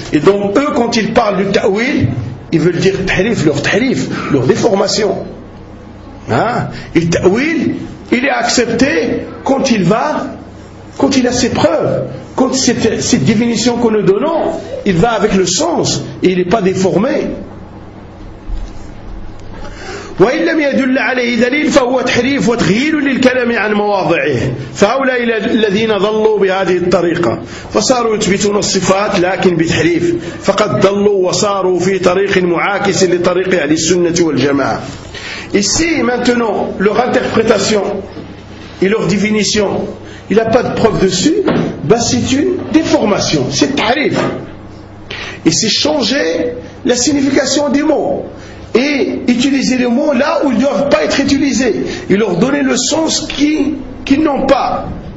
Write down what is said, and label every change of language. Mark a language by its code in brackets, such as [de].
[fr] Et donc eux, quand ils parlent du ta'wil, ils veulent dire tahrif, leur déformation. Hein? Et ta'wil, il est accepté quand il va, quand il a ses preuves, quand cette définition qu'on nous donne, il va avec le sens et il n'est pas déformé. [ar] وإن لم يدل عليه دليل فهو تحريف وتغيير للكلام عن مواضعه فهؤلاء الذين ضلوا بهذه الطريقة فصاروا يثبتون الصفات لكن بتحريف فقد ضلوا وصاروا في طريق معاكس لطريق أهل السنة والجماعة. [fr] Ici maintenant leur interprétation et leur définition, il n'a pas de preuve dessus, c'est une déformation, c'est tahrif. Et c'est changer la signification des mots et utiliser les mots là où ils ne doivent pas être utilisés et leur donner le sens qu'ils n'ont pas.